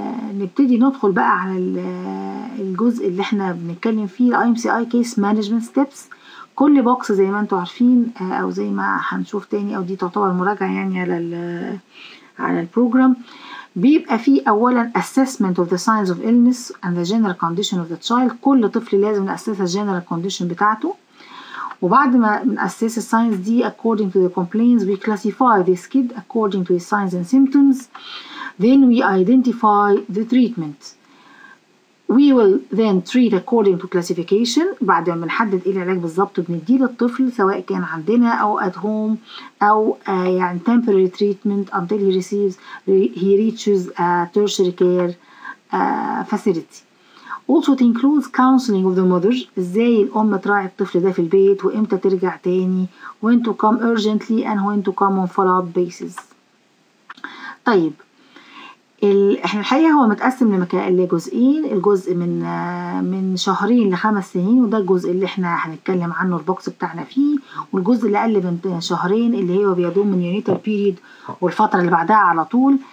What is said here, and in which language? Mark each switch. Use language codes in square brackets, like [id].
[ar] ونبتدي ندخل بقى على الجزء اللي احنا بنتكلم فيه [en] IMCI case management steps. [ar] كل بوكس زي ما انتوا عارفين او زي ما هنشوف تاني، او دي تعتبر مراجعة يعني على البروجرام، بيبقى فيه أولا [en] assessment of the signs of illness and the general condition of the child. [ar] كل طفل لازم نأسس الجنرال condition بتاعته، وبعد ما نأسس الساينز دي [en] according to the complaints we classify this kid according to his signs and symptoms, then we identify the treatment. We will then treat according to classification. [ar] بعد ما نحدد ايه العلاج بالظبط بنديه للطفل سواء كان عندنا أو [en] at home [ar] أو يعني [en] temporary treatment until he reaches a tertiary care facility. Also it includes counseling of the mother، [ar] ازاي الأم تراعي الطفل ده في البيت وامتى ترجع تاني، [en] when to come urgently and when to come on follow-up basis. [ar] طيب احنا الحقيقة هو متقسم لجزئين، الجزء من 2 ل5 سنين، وده الجزء اللي احنا هنتكلم عنه البوكس بتاعنا فيه، والجزء اللي أقل من 2 اللي هو بيضم من يونيتال بيريد والفترة اللي بعدها على طول.